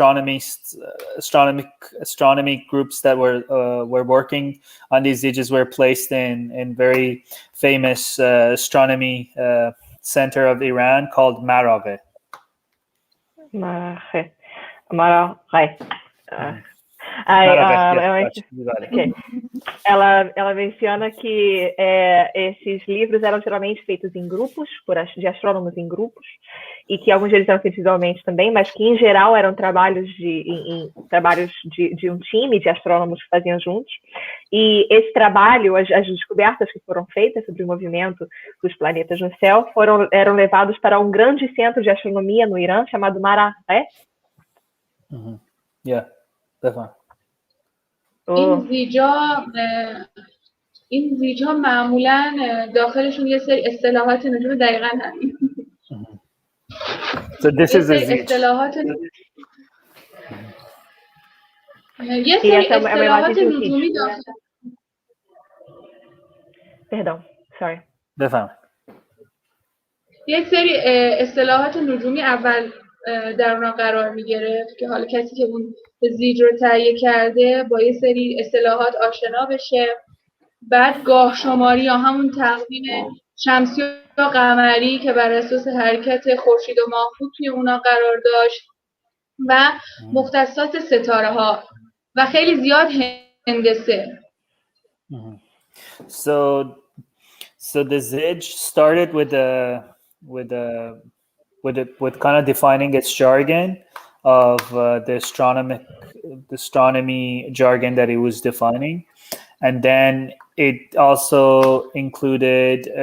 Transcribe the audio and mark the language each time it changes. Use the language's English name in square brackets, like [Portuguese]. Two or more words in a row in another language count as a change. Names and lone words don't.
[English] astronomy groups that were working on these zijes were placed in very famous astronomy center of Iran called Maraghe. [Portuguese] Ela menciona que esses livros eram geralmente feitos em grupos, de astrônomos em grupos, e que alguns deles eram feitos individualmente também, mas que em geral eram trabalhos de um time de astrônomos que faziam juntos. E esse trabalho, as descobertas que foram feitas sobre o movimento dos planetas no céu, eram levados para um grande centro de astronomia no Irã chamado Maraghe. [Persian] این زیجا معمولا داخلشون یه سری اصطلاحات نجوم دقیقاً همین. [English] So this is a zij. [Persian] یه سری اصطلاحات نجومی داخل. [Portuguese] Perdão, sorry. [Persian] یه سری اصطلاحات نجومی اول در اونا قرار میگرفت که حالا کسی که اون زیج رو تهیه کرده با یه سری اصطلاحات آشنا بشه. بعد گاه شماری یا همون تقویم شمسی و قمری که بر اساس حرکت خورشید و ماه بود توی اونا قرار داشت و مختصات ستاره ها و خیلی زیاد هندسه. [English] So the Zij started with kind of defining its jargon of the astronomy jargon that it was defining, and then it also included